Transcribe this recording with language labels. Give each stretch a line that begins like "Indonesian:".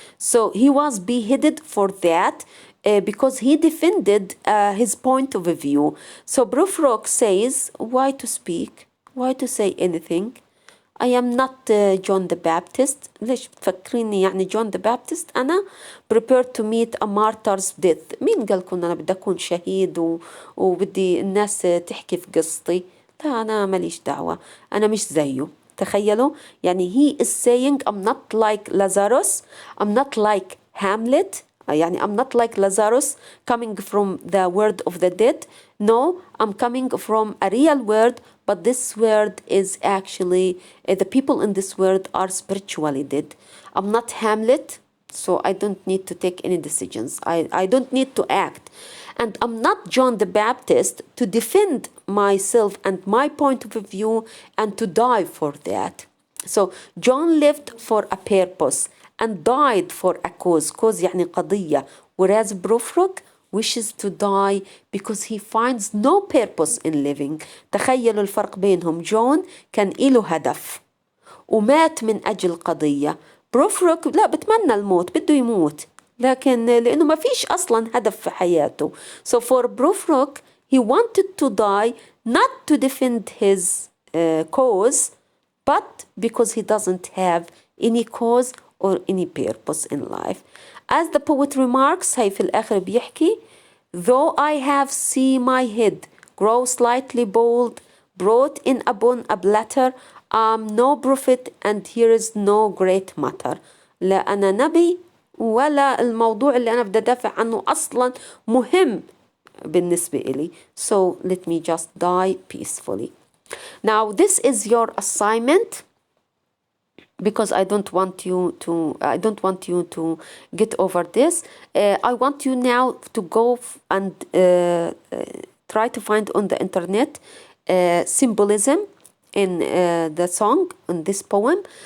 English: So he was beheaded for that. Because he defended his point of view. So Prufrok says, why to speak? Why to say anything? I am not John the Baptist.
Arabic: ليش تفكريني يعني
English: John the Baptist؟ أنا prepared to meet a martyr's death.
Arabic: مين قال كنا أنا بدي أكون شهيد وبدي الناس تحكي في قصتي؟ لا أنا ماليش دعوة، أنا مش زيه. تخيلوا يعني
English: he is saying I'm not like Lazarus, I'm not like Hamlet. يعني I'm not like Lazarus coming from the world of the dead. No, I'm coming from a real world, but this world is actually, the people in this world are spiritually dead. I'm not Hamlet, so I don't need to take any decisions. I don't need to act. And I'm not John the Baptist to defend myself and my point of view and to die for that. So John lived for a purpose and died for a cause.
Arabic: Cause يعني قضية.
English: Whereas Prufrok wishes to die because he finds no purpose in living.
Arabic: تخيلوا الفرق بينهم. جون كان له هدف ومات من أجل قضية. بروفروك لا بتمنى الموت، بده يموت، لكن لأنه ما فيش أصلا هدف في حياته.
English: So for Prufrok, he wanted to die not to defend his cause, but because he doesn't have any cause or any purpose in life. As the poet remarks,
Arabic: هي في الآخر بيحكي
English: though I have seen my head grow slightly bald, brought in upon a platter, I'm no prophet and here is no great matter.
Arabic: لا أنا نبي ولا الموضوع اللي أنا بدي أدافع عنه أصلا مهم بالنسبة إلي.
English: So let me just die peacefully. Now this is your assignment. Because I don't want you to get over this. I want you now to go and try to find on the internet symbolism in the song, in this poem.